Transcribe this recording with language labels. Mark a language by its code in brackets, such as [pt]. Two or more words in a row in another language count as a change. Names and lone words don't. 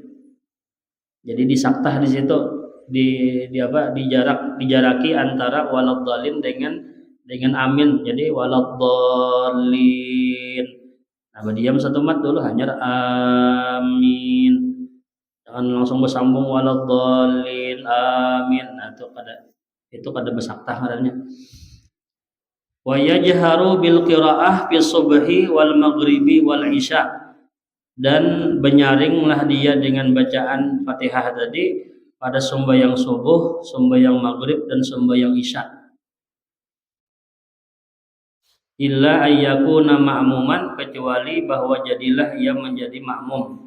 [bjn] Jadi disaktah di situ, dijaraki antara waladdallin dengan amin. Jadi waladdallin. Nah, berdiam satu mat dulu hanya amin. Jangan langsung bersambung [ar] ولا الضالين آمين. [bjn] Nah, itu kada besaktah ngarannya. [ar] ويجهر بالقراءة في الصبح والمغرب والعشاء, [bjn] dan benyaringlah dia dengan bacaan Fatihah tadi pada sembahyang subuh, sembahyang maghrib, dan sembahyang isya. [ar] إلا أن يكون مأموما, [bjn] kecuali bahwa jadilah ia menjadi makmum.